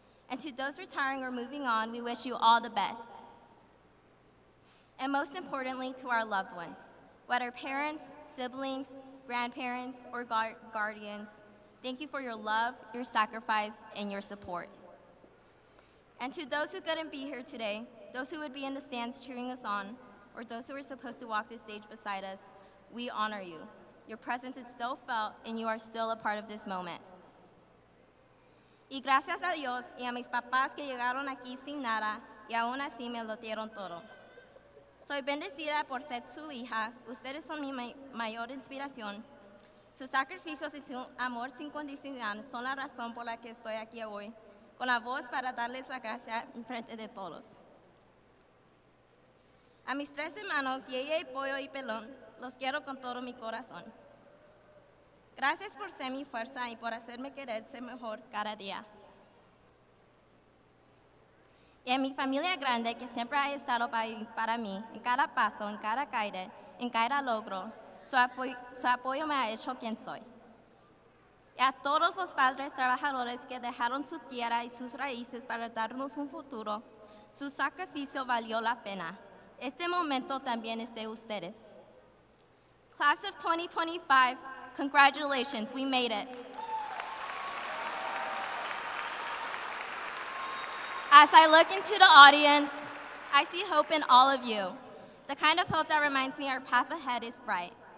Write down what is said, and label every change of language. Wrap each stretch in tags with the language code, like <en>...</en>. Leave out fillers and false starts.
<en>And to those retiring or moving on, we wish you all the best. And most importantly, to our loved ones, whether parents, siblings, grandparents, or guardians, thank you for your love, your sacrifice, and your support. And to those who couldn't be here today, those who would be in the stands cheering us on, or those who were supposed to walk the stage beside us, we honor you. Your presence is still felt, and you are still a part of this moment.</en> <es>Y gracias a Dios y a mis papás que llegaron aquí sin nada y aún así me lo dieron todo. Soy bendecida por ser su hija. Ustedes son mi mayor inspiración. Sus sacrificios y su amor sin condicional son la razón por la que estoy aquí hoy, con la voz para darles la gracia en frente de todos. A mis 3 hermanos, Yeye, Pollo y Pelón, los quiero con todo mi corazón. Gracias por ser mi fuerza y por hacerme querer ser mejor cada día. Y a mi familia grande que siempre ha estado para mí, en cada paso, en cada caída, en cada logro, su apoyo me ha hecho quien soy. Y a todos los padres trabajadores que dejaron su tierra y sus raíces para darnos un futuro, su sacrificio valió la pena. Este momento también es de ustedes.</es> <en>Class of 2025, congratulations, we made it. As I look into the audience, I see hope in all of you, the kind of hope that reminds me our path ahead is bright.</en>